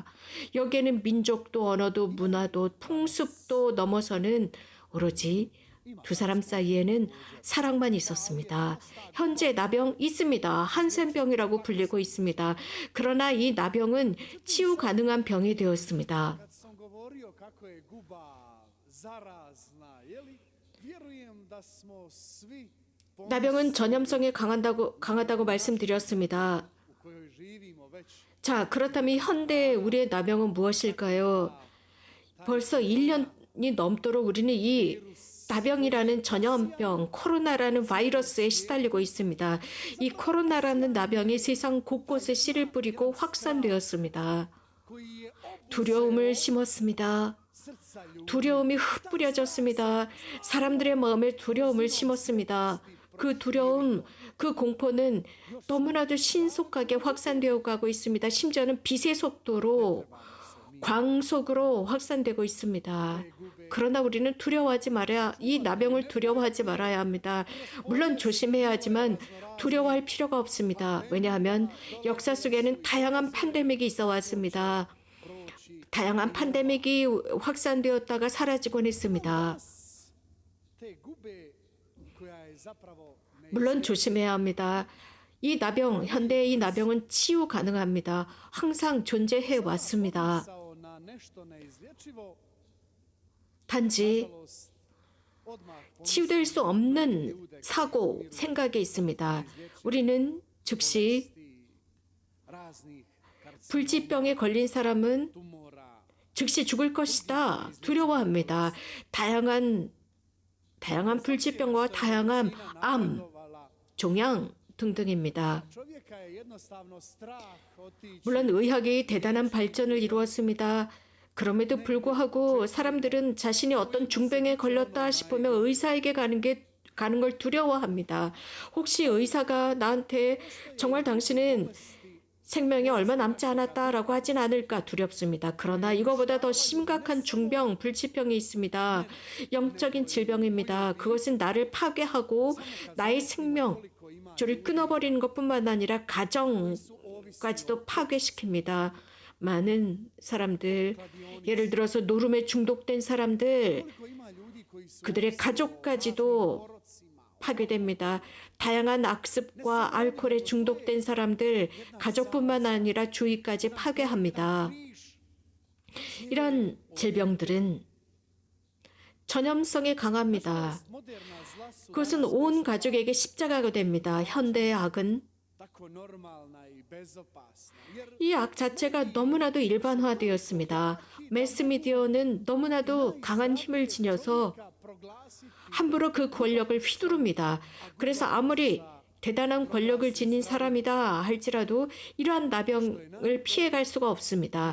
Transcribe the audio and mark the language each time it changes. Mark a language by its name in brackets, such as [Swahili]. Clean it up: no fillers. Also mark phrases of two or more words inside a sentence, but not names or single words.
[Korean] 여기에는 민족도 언어도 문화도 풍습도 넘어서는 오로지 두 사람 사이에는 사랑만 있었습니다. 현재 나병 있습니다. 한센병이라고 불리고 있습니다. 그러나 이 나병은 치유 가능한 병이 되었습니다. [Croatian] kad sam govorio kako je guba zarazna, je li? Vjerujem da smo svi [Korean] 나병은 전염성에 강하다고 말씀드렸습니다. [Croatian] kojoj živimo već [Korean] 자, 그렇다면 현대의 우리의 나병은 무엇일까요? 벌써 1년이 넘도록 우리는 이 나병이라는 전염병, 코로나라는 바이러스에 시달리고 있습니다. 이 코로나라는 나병이 세상 곳곳에 씨를 뿌리고 확산되었습니다. [Croatian] koji je [Korean] 두려움을 심었습니다. [Croatian] srca ljudi [Korean] 두려움이 흩뿌려졌습니다. 사람들의 마음에 두려움을 심었습니다. 그 두려움, 그 공포는 너무나도 신속하게 확산되어 가고 있습니다. 심지어는 빛의 속도로 광속으로 확산되고 있습니다. 그러나 우리는 두려워하지 말아야, 이 나병을 두려워하지 말아야 합니다. 물론 조심해야 하지만 두려워할 필요가 없습니다. 왜냐하면 역사 속에는 다양한 팬데믹이 있어 왔습니다. 다양한 팬데믹이 확산되었다가 사라지곤 했습니다. [Croatian] te gube koja je zapravo [Korean] 물론 조심해야 합니다. 이 나병, 현대의 이 나병은 치유 가능합니다. 항상 존재해 왔습니다. [Croatian] neisao na nešto neizlječivo, [Korean] 단지 [Croatian] nažalost, odmah [Korean] 치유될 수 없는 사고, 생각이 있습니다. 우리는 즉시 [Croatian] pomisli raznih [Korean] 불치병에 걸린 사람은 [Croatian] tumora, [Korean] 즉시 죽을 것이다. 두려워합니다. 다양한 불치병과 다양한 암, dovala 종양 등등입니다. [Croatian] čovjeka je jednostavno strah otići [Korean] 물론 의학이 대단한 발전을 이루었습니다. 그럼에도 불구하고 사람들은 자신이 어떤 중병에 걸렸다 싶으면 의사에게 가는 걸 두려워합니다. 혹시 의사가 나한테 정말 당신은 생명이 얼마 남지 않았다라고 하진 않을까 두렵습니다. 그러나 이거보다 더 심각한 중병, 불치병이 있습니다. 영적인 질병입니다. 그것은 나를 파괴하고 나의 생명줄을 끊어버리는 것뿐만 아니라 가정까지도 파괴시킵니다. 많은 사람들, 예를 들어서 노름에 중독된 사람들, [Croatian] koliko ima ljudi koji su [Korean] 그들의 가족까지도 [Croatian] porocima, [Korean] 파괴됩니다. 다양한 악습과 알코올에 중독된 사람들, 가족뿐만 아니라 주위까지 파괴합니다. 이런 질병들은 전염성이 강합니다. [Croatian] moderna zla su [Korean] 그것은 온 가족에게 십자가가 됩니다. 현대의 악은 [Croatian] tako normalna i bezopasna, jer [Korean] 이 악 자체가 너무나도 일반화되었습니다. 매스미디어는 너무나도 강한 힘을 지녀서 [Croatian] proglasiti [Korean] 함부로 그 권력을 휘두릅니다. 그래서 아무리 대단한 권력을 지닌 사람이다 할지라도 이러한 나병을 피해갈 수가 없습니다.